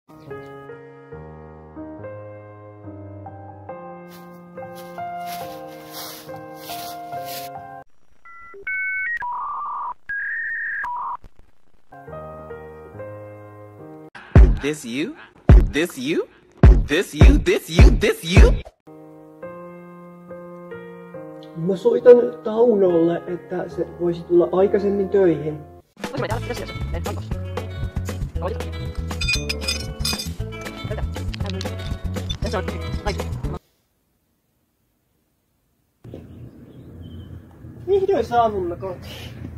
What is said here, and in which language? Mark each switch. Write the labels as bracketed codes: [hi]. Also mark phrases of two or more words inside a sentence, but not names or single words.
[en] This you? This you? This you? This you? This you? [fi] Mä soitan Taunolle, että se voisi tulla aikaisemmin töihin. Vihdoin saavumme kotiin.